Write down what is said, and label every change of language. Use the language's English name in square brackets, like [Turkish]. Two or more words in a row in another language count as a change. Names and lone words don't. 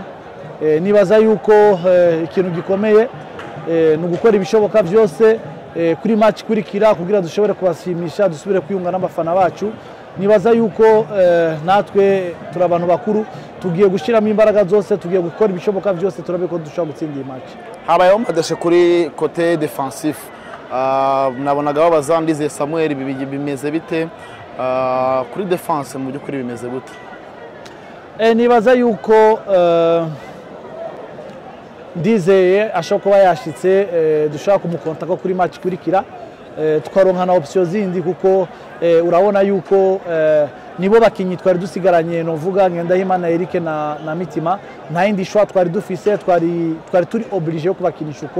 [Rundi] Nibaza yuko ikintu gikomeye ni ugukora ibishoboka byose kuri match kurikira kugira dushobore kubashimisha, dusubire kwiyunga n'abafana bacu. Nibaza yuko natwe turi abantu bakuru, tugiye gushiramo imbaraga zose, tugiye gukora ibishoboka byose turabe ko dushobora gutsinda iyi match. Habayeho madashe kuri [French] côté défensif, [Rundi] nabonaga babaza Ndizeye Samuel bimeze bite, kuri défense mu by'ukuri bimeze gute? Nibaza yuko Ndizeye ashobora kuba yashitse, dushaka kumukonta ko kuri match kurikira tukaronka na option zindi kuko urabona yuko nibo bakinyi twari dusigaranye, novuga Ngendahimana Eric na Mitima, nta yindi shwa twari dufise, twari turi obligé yo kubakinisha uko.